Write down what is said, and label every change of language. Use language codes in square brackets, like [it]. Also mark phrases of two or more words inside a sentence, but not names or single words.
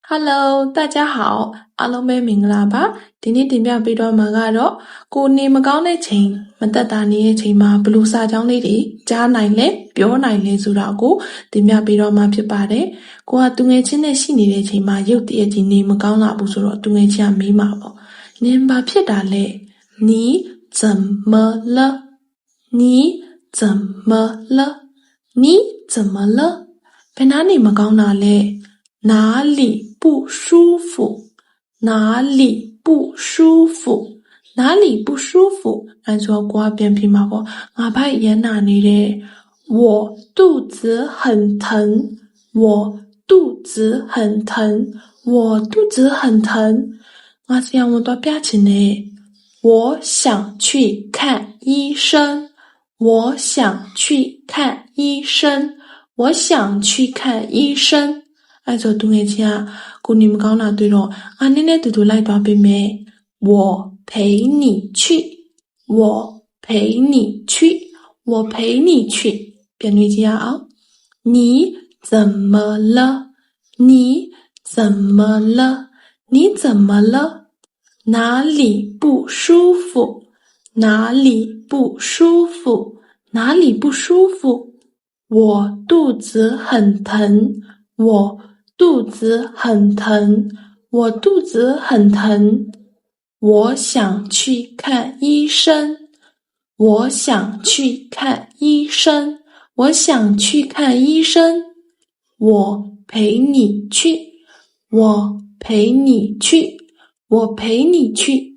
[zh] Hello，大家好， [my] အားလုံးပဲမင်္ဂလာပါဒီနေ့တင်ပြပေးတော့မှာကတော့ကိုနေမကောင်းတဲ့ချိန်မသက်သာနေတဲ့ချိန်မှာဘယ်လိုစာကြောင်းလေးတွေကြားနိုင်လဲပြောနိုင်လဲဆိုတာကိုတင်ပြပေးတော့မှာဖြစ်ပါတယ်ကိုကသူငယ်ချင်းနဲ့ရှိနေတဲ့ချိန်မှာရုပ်တရက်ကြီးနေမကောင်းလာဘူးဆို တော့သူငယ်ချင်းကမေးမှာပေါ့နင်ဘာဖြစ်တာလဲ [zh] 你怎么了你怎么了 [my] 你怎么了ဘယ်နာနေမကောင်းတာလဲ [zh] 哪里不舒服哪里不舒服 [my] 哪里不舒服အဲဆို ကိုကပြန်ပြမှာပေါ့ငါဘိုက်ရမ်းနာနေတယ် [zh] 我肚子很疼我肚子很疼 [my] 我肚子很疼ငါဆရာဝန်သွားပြချင်တယ် [zh] 我想去看医生我想去看医生我想去看医生 [my] အဲဆိုသူငယ်ချင်းကကိုနေမကောင်းတာတွေ့တော့ငါနည်းနည်း တူတူလိုက်သွားပေးမယ် [zh] 我陪你去我陪你去 [my] 我陪你去ပြန်တွေ့ကြရအောင် [zh] 你怎么了你怎么了你怎么了哪里不舒服哪里不舒服哪里不舒服我肚子很疼我肚子很疼我肚子很疼我想去看医生我想去看医生我想去看医生我陪你去我陪你去我陪你去